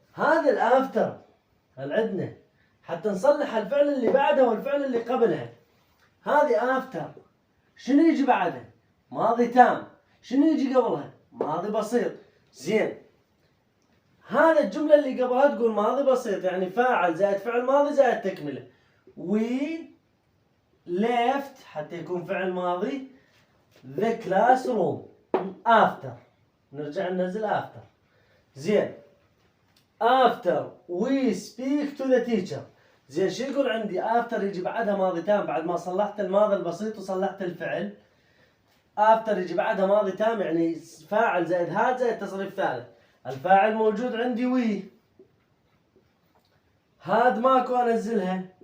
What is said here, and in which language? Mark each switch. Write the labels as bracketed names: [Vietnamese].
[Arabic] هذا الآفتر عندنا حتى نصلح الفعل اللي بعده والفعل اللي قبلها. هذه آفتر، شنو يجي بعدها؟ ماضي تام. شنو يجي قبلها؟ ماضي بسيط. زين، هذا الجملة اللي قبلها تقول ماضي بسيط، يعني فاعل زائد فعل ماضي زائد تكملة. [English] we left [Arabic] حتى يكون فعل ماضي [English] the classroom after. [Arabic] نرجع ننزل after. زين، [English] after we speak to the teacher. [Arabic] زين، شو يقول عندي؟ after يجي بعدها ماضي تام بعد ما صلحت الماضي البسيط وصلحت الفعل. after يجي بعدها ماضي تام، يعني فاعل زائد هاد زائد تصريف ثالث. الفاعل موجود عندي وي، هاد ماكو انزلها.